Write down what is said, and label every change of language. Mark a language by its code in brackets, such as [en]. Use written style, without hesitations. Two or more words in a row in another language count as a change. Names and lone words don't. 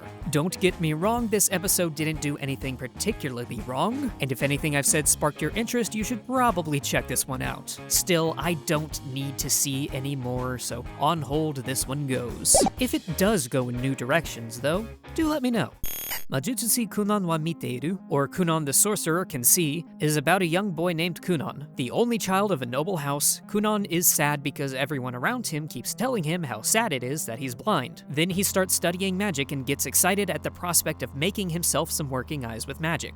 [en] Don't get me wrong, this episode didn't do anything particularly wrong, and if anything I've said sparked your interest, you should probably check this one out. Still, I don't need to see any more, so on hold this one goes. If it does go in new directions, though, do let me know. Majutsushi Kunon wa miteiru, or Kunon the Sorcerer can see, is about a young boy named Kunon. The only child of a noble house, Kunon is sad because everyone around him keeps telling him how sad it is that he's blind. Then he starts studying magic and gets excited at the prospect of making himself some working eyes with magic.